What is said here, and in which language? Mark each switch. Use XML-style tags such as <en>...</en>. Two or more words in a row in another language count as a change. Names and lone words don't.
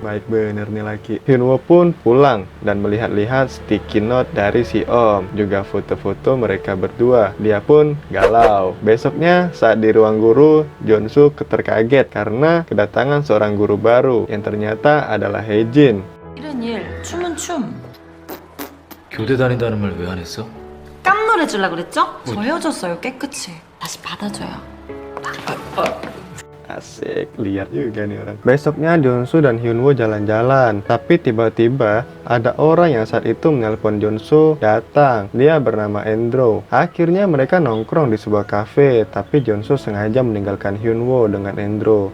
<id>Baik bener nih laki. Hyunwoo pun pulang dan melihat</id> <en>sticky note</en> <id>dari si Om, juga foto-foto mereka berdua. Dia pun galau. Besoknya saat di ruang guru, Junsu terkaget karena kedatangan seorang guru baru yang ternyata adalah Haejin.</id> <ko>이런 일, 춤은 춤. 교대 다닌다는 말 왜 안 했어? 깜놀해주려고 그랬죠? 저 헤어졌어요, 깨끗이. 다시 받아줘요.</ko> <id>Asik, lihat juga nih orang. Besoknya Junsu dan Hyunwoo jalan-jalan, tapi tiba-tiba ada orang yang saat itu menelpon Junsu datang. Dia bernama Endro. Akhirnya mereka nongkrong di sebuah kafe, tapi Junsu sengaja meninggalkan Hyunwoo dengan Endro.</id>